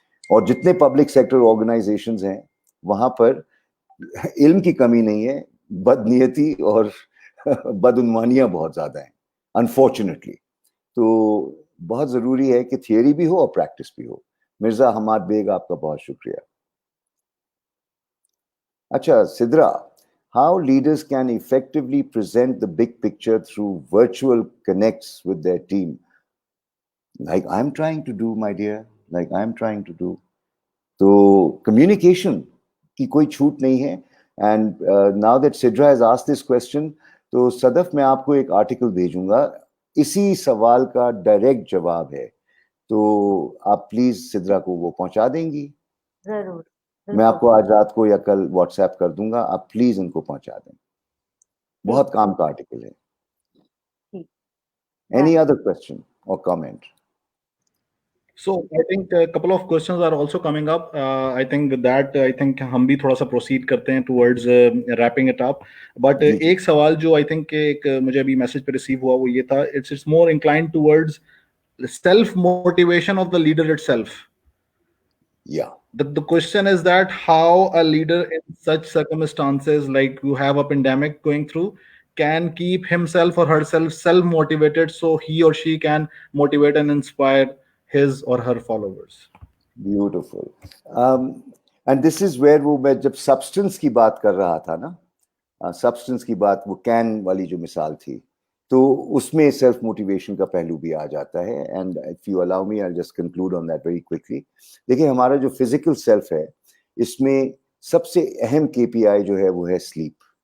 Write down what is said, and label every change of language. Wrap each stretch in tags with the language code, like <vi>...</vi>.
<ur>اور جتنے public sector organisations ہیں وہاں پر علم کی کمی نہیں ہے, بد نیتی اور بدعنوانیاں بہت زیادہ ہیں انفارچونیٹلی. تو بہت ضروری ہے کہ تھیوری بھی ہو اور پریکٹس بھی ہو. مرزا حماد بیگ آپ کا بہت شکریہ.</ur> <en>اچھا Sidra, how leaders can effectively present the big picture through virtual connects with their team, like I'm trying to do, my dear, like I'm trying to do.</en> <ur>تو communication کی کوئی چھوٹ نہیں ہے.</ur> <en>and now that Sidra has asked this question,</en> <ur>تو صدف میں آپ کو ایک آرٹیکل بھیجوں گا, اسی سوال کا ڈائریکٹ جواب ہے, تو آپ پلیز سدرا کو وہ پہنچا دیں گی. ضرور, میں آپ کو آج رات کو یا کل واٹس ایپ کر دوں گا, آپ پلیز ان کو پہنچا دیں. بہت کام کا آرٹیکل ہے.</ur> <en>Any other question or comment? So I think a couple of questions are also coming up. I think</en> <ur>ہم بھی تھوڑا سا</ur> <en>proceed کرتے ہیں towards wrapping it up. But</en> <ur>ایک سوال جو</ur> <en>I think</en> <ur>ایک مجھے ابھی میسج پہ ریسیو ہوا وہ یہ تھا,</ur> <en>it's more inclined towards self motivation of the leader itself. Yeah. The question is that how a leader in such circumstances, like you have a pandemic going through, can keep himself or herself self motivated so he or she can motivate and inspire his or her followers. Beautiful. And this is where</en> <ur>وہ میں جب substance کی بات کر رہا تھا نا, substance کی بات, وہ کین والی جو مثال تھی, تو اس میں سیلف موٹیویشن کا پہلو بھی آ جاتا ہے.</ur> <en>And if you allow me I just conclude on that very quickly.</en> <ur>دیکھیں ہمارا جو فزیکل سیلف ہے اس میں سب سے اہم کے پی آئی جو ہے وہ ہے سلیپ.</ur>